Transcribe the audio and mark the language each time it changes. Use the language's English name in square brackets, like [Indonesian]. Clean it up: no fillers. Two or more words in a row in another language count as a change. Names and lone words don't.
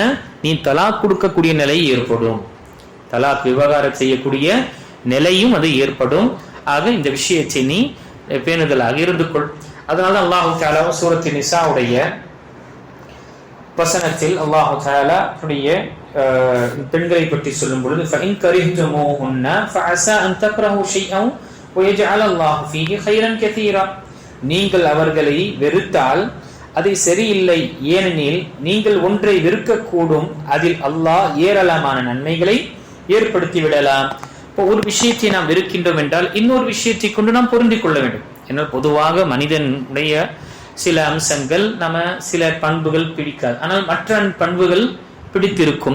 [Tamil] நீ தலாக் கொடுக்கக்கூடிய நிலை ஏற்படும், தலாக் விவகாரம் செய்யக்கூடிய நிலையும் அது ஏற்படும். ஆக இந்த விஷயத்தை நீ பேணுதலாக இருந்து கொள். அதனால அல்லாஹு தஆலா சூரத்து நிசாவுடைய வசனத்தில் அல்லாஹு தஆலா பெண்களை பற்றி சொல்லும் பொழுது [Arabic] فَإِنْ كَرِهْتُمُوهُنَّ فَعَسَىٰ أَنْ تَكْرَهُوا شَيْئًا وَيَجْعَلَ اللَّهُ فِيهِ خَيْرًا كَثِيرًا. [Tamil] நீங்கள் அவர்களை வெறுத்தால் அதை சரியில்லை, ஏனெனில் நீங்கள் ஒன்றை வெறுக்கக்கூடும், அதில் அல்லாஹ் ஏராளமான நன்மைகளை ஏற்படுத்தி விடலாம். இப்போ ஒரு விஷயத்தை நாம் வெறுக்கின்றோம் என்றால் இன்னொரு விஷயத்தை கொண்டு நாம் பொருந்திக் கொள்ள வேண்டும். ஏன்னால் பொதுவாக மனிதனுடைய சில அம்சங்கள் சில பண்புகள் பிடிக்காது, ஆனால் மற்ற பண்புகள் பிடித்திருக்கும்.